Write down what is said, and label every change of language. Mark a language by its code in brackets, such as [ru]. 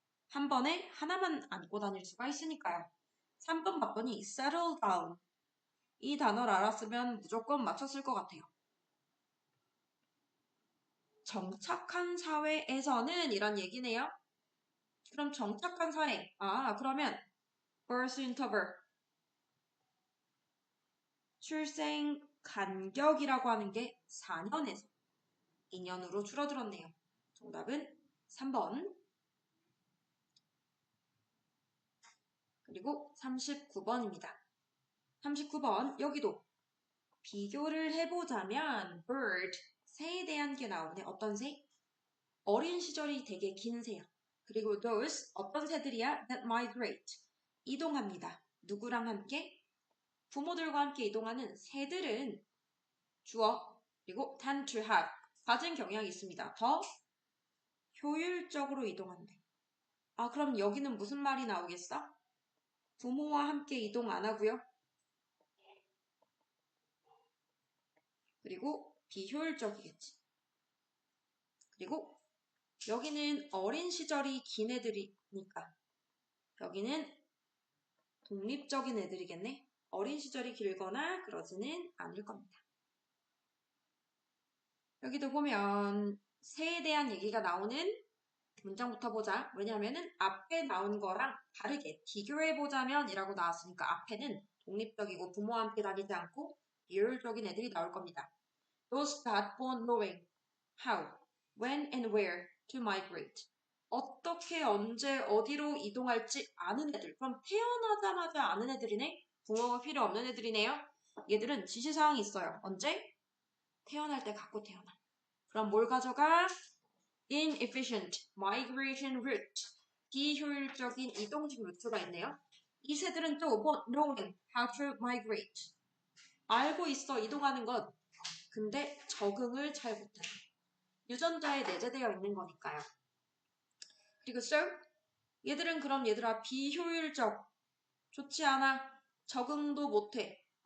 [ko] 한 번에 하나만 안고 다닐 수가 있으니까요. 3번 봤더니 [en] settle down. [ko] 이 단어를 알았으면 무조건 맞췄을 것 같아요. 정착한 사회에서는 이런 얘기네요. 그럼 정착한 사회. 그러면 [en] birth interval. [ko] 출생 간격이라고 하는 게 4년에서 2년으로 줄어들었네요. 정답은 3번. 그리고 39번입니다. 39번 여기도 비교를 해보자면 bird, 새에 대한 게 나오네. 어떤 새? 어린 시절이 되게 긴 새야. 그리고 those, 어떤 새들이야? [en] that migrate, [ko] 이동합니다. 누구랑 함께? 부모들과 함께 이동하는 새들은 주어, 그리고 [en] tend to have, [ko] 가진 경향이 있습니다. 더 효율적으로 이동한대. 그럼 여기는 무슨 말이 나오겠어? 부모와 함께 이동 안 하고요. 그리고 비효율적이겠지. 그리고 여기는 어린 시절이 긴 애들이니까 여기는 독립적인 애들이겠네. 어린 시절이 길거나 그러지는 않을 겁니다. 여기도 보면 새에 대한 얘기가 나오는 문장부터 보자. 왜냐하면은 앞에 나온 거랑 다르게 비교해보자면 이라고 나왔으니까 앞에는 독립적이고 부모와 함께 다니지 않고 비효율적인 애들이 나올 겁니다. [en] Those that born knowing how, when and where to migrate. [ko] 어떻게, 언제, 어디로 이동할지 아는 애들. 그럼 태어나자마자 아는 애들이네? 부모가 필요 없는 애들이네요? 얘들은 지시사항이 있어요. 언제? 태어날 때 갖고 태어나. 그럼 뭘 가져가? [en] Inefficient migration route. [ko] 비효율적인 이동식 루트가 있네요. 이 새들은 또 [en] knowing how to migrate. [ko] 알고 있어, 이동하는 것. 근데 적응을 잘 못해. 유전자에 내재되어 있는 거니까요. 그리고 so 얘들은 그럼 얘들아 비효율적, 좋지 않아, 적응도 못해.